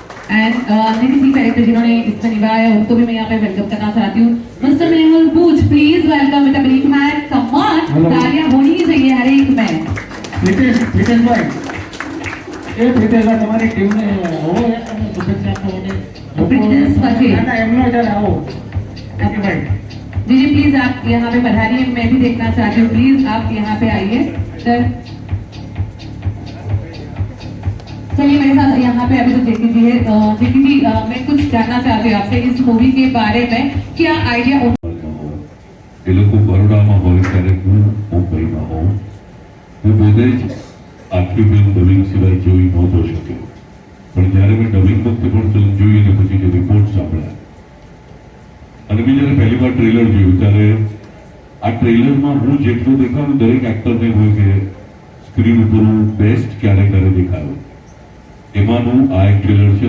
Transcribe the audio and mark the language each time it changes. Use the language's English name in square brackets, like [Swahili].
[Hindi] And Nitin director जिन्होंने इसमें निभाया है, उनको भी मैं यहाँ पे वेलकम करना चाहती हूँ। मिस्टर मेहुल बूझ, please welcome with a big hand, come on, तालियां होनी ही चाहिए हर एक में। प्रीतेश भाई, ये प्रीतेश भाई [Gujarati] તમારી ટીમને આવો યાર, તમે શુભેચ્છા આપો અને પ્રિન્સ પટેલ, ના એમનો ચાલે આવો ઓકે ભાઈ। [Hindi] जी प्लीज आप यहाँ पे पधारिए, मैं भी देखना चाहती हूँ, प्लीज आप यहाँ पे आइए सर। चलिए मेरे साथ यहाँ पे अभी तो जेकी जी है। जेकी जी, मैं कुछ जानना चाहती हूँ आपसे इस मूवी के बारे में, क्या आइडिया? [Gujarati] એ લોકો બરોડામાં હોય ત્યારે હું મુંબઈમાં હોઉં, હું પોતે જ આખી ફિલ્મ ડબિંગ સિવાય જોઈ નહોતો શક્યો, પણ જ્યારે મેં ડબિંગ વખતે પણ ફિલ્મ જોઈ અને પછી જે રિપોર્ટ સાંભળ્યા, અને મેં જ્યારે પહેલી વાર ટ્રેલર જોયું ત્યારે આ ટ્રેલરમાં હું જેટલું દેખાડું, દરેક એક્ટરને હોય કે સ્ક્રીન ઉપર હું બેસ્ટ ક્યારે દેખાયો, એમાંનું આ એક ટ્રેલર છે.